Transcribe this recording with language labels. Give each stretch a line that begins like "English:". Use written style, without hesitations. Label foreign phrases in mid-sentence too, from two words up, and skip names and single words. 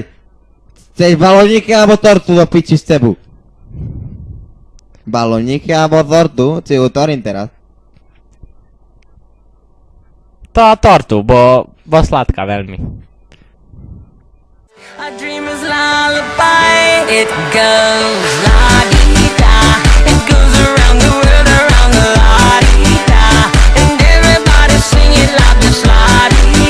Slovak: Chceš baloniky alebo tortu do piči s tebu? Baloniky alebo tortu? Si utorím teraz. To tortu, bo sladká veľmi.
English: A dreamer's lullaby, it goes la-dee-da. It goes around the world, around the la-dee-da. And everybody sing it loud, just la-dee-da.